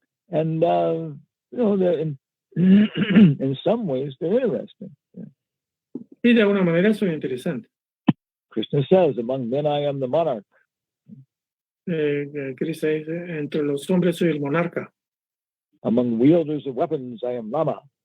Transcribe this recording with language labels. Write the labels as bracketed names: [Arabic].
[English] And they're in some ways they're interesting. Yeah. [Spanish] Y de alguna manera son interesantes. [English] Krishna says, "Among men I am the monarch." [Spanish] Cristo dice, entre los hombres soy el monarca. [English] Among wielders of weapons I am Rama.